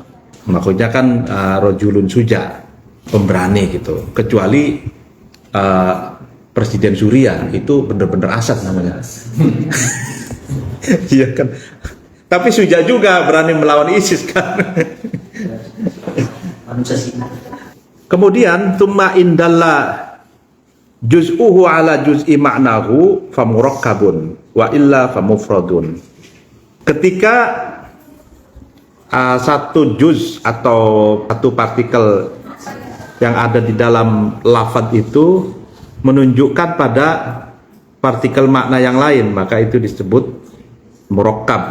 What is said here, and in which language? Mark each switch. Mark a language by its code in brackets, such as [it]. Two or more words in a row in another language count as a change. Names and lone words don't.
[id] Maksudnya kan [ar] رجل شجاع, [id] pemberani gitu. Kecuali Presiden Suria itu bener-bener asad namanya. Iya kan. Tapi suja juga berani melawan ISIS kan. [ar] Kemudian ثم إن دل جزؤه على جزء معناه فمركب وإلا فمفرد. [id] Ketika satu juz atau satu partikel yang ada di dalam lafadz itu menunjukkan pada partikel makna yang lain, maka itu disebut murakkab.